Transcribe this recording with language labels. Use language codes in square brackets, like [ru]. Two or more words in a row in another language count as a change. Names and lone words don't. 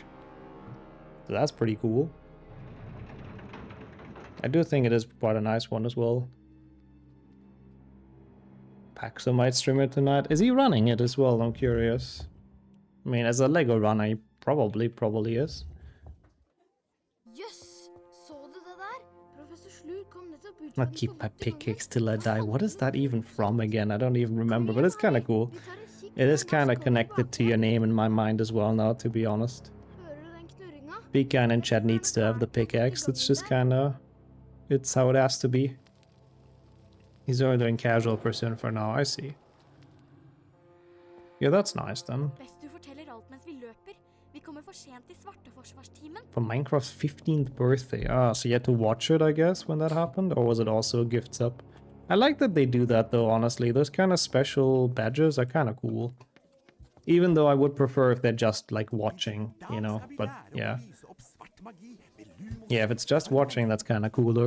[en] So that's pretty cool. I do think it is quite a nice one as well. Paxo might stream it tonight. Is he running it as well? I'm curious. I mean, as a Lego runner, he probably is. [no] Jøss, så du det der? Professor Slur kom nettopp ut [en] I'll keep my pickaxe till I die. What is that even from again? I don't even remember, but it's kind of cool. It is kind of connected to your name in my mind as well now, to be honest. Big guy in chat needs to have the pickaxe. It's just kind of... It's how it has to be. He's only doing casual pursuit for now, I see. Yeah, that's nice then. [no] Best du forteller alt mens vi løper. Vi kommer for sent i Svarteforsvarstimen. [en] For Minecraft's 15th birthday. Ah, so you had to watch it, I guess, when that happened? Or was it also a gift sub? I like that they do that though, honestly. Those kind of special badges are kind of cool. Even though I would prefer if they're just like watching, you know, but yeah. Yeah, if it's just watching, that's kind of cooler.